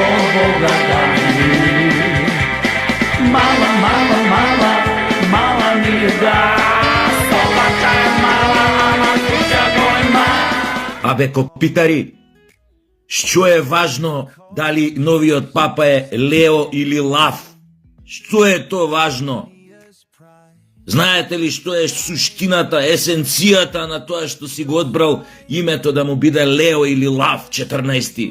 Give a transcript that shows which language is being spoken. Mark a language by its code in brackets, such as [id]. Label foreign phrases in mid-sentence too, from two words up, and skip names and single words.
[mk] Бога дай. Мала, мала, мала, мала ми дай. Собака е мала, ама куќа гојма. Абе, копитари, што е важно дали новиот папа е Лео или Лав? Што е то важно? Знаете ли што е суштината, есенцијата на тоа што си го одбрал името да му биде Лео или Лав 14?